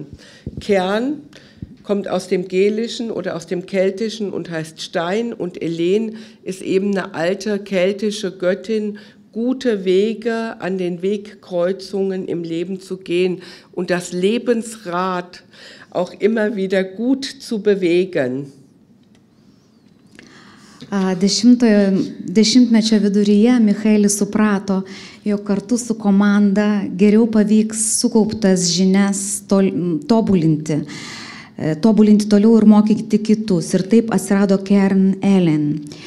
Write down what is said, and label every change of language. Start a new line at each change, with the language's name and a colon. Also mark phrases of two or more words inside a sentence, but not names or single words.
German: Kern kommt aus dem Gälischen oder aus dem Keltischen und heißt Stein, und Elen ist eben eine alte keltische Göttin, gute Wege an den Wegkreuzungen im Leben zu gehen und das Lebensrad auch immer wieder gut zu bewegen.
Lithuanian: Dešimtmečio viduryje Michaelis suprato, jog kartu su komanda geriau pavyks sukauptas žinias tobulinti toliau ir mokyti kitus. Ir taip atsirado Kern-Elen.